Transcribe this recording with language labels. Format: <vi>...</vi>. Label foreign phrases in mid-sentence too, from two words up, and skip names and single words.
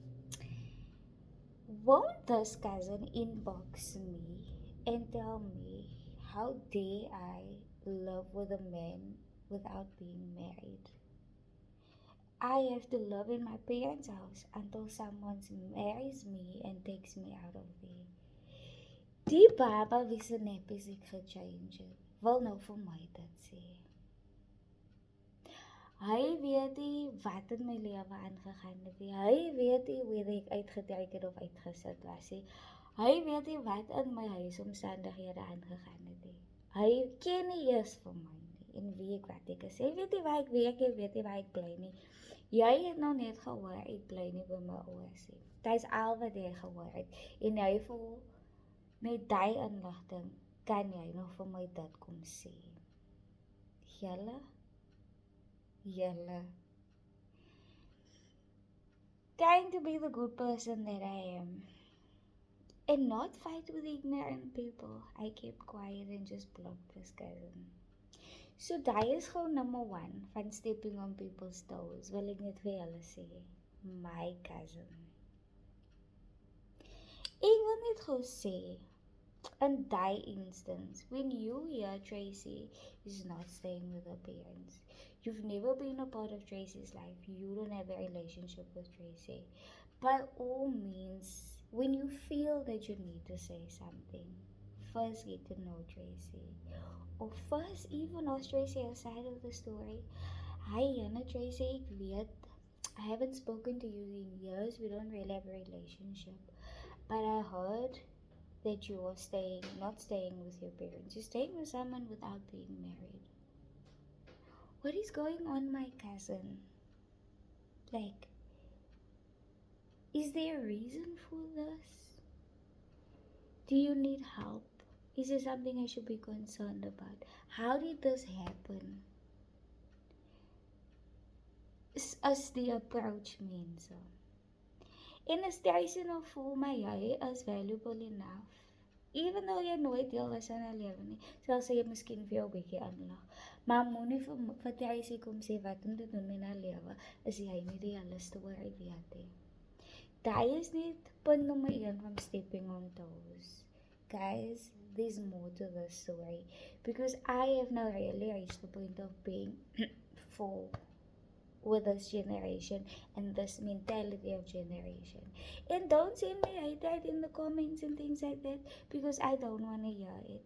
<en>Won't this cousin inbox me and tell me how dare I live with a man without being married? I have to live in my parents' house until someone marries me and takes me out of there.</en> <af>Die baba wie se neppies ek gechange het, wil nou vir my dit sê. Hy weet nie wat in my lewe aangegaan het nie. Hy weet nie hoe ek uitgetrek het of uitgesit was nie. Hy weet nie wat in my huisomstandighede aangegaan het nie. Hy ken nie eers vir my nie en wie ek wat ek is. Hy weet nie waar ek werk, hy weet nie waar ek bly nie. Jy het nou net gehoor, ek bly nie by my ouers nie. Dit is al wat jy gehoor het. En jy voel met die inligting kan jy nog vir my dit kom sê. Julle?</af> <en>Trying to be the good person that I am and not fight with ignorant people. I kept quiet and just blocked this cousin.</en> <af>So die is gewoon number 1 van</af> <en>stepping on people's toes,</en> <af>wil ek net vir julle sê.</af> <en>My cousin.</en> <af>Ek wil net gou sê, in die instance,</af> <en>when you hear Tracy is not staying with her parents, you've never been a part of Tracy's life, you don't have a relationship with Tracy, by all means, when you feel that you need to say something, first get to know Tracy, or first even ask Tracy her side of the story. Hi Anna,</en> <af>Tracy, ek weet,</af> <en>I haven't spoken to you in years, we don't really have a relationship, but I heard that you are not staying with your parents. You're staying with someone without being married. What is going on, my cousin? Like, is there a reason for this? Do you need help? Is there something I should be concerned about? How did this happen? As the approach means so.</en> <af>En as jy nou voel my jy is</af> <en>valuable enough, even though</en> <af>jy nooit deel was in haar lewe nie, sal sy miskien vir jou 'n bietjie aanlag. Maar moenie vir jy kom sê wat om te doen in haar lewe, is jy nie die hele storie weet nie. Daai is net punt nommer 1 van</af> <en>stepping on toes. Guys, there's more to this story, because I have now really reached the point of being full with this generation and this mentality of generation. And don't send me hate in the comments and things like that, because I don't want to hear it.</en>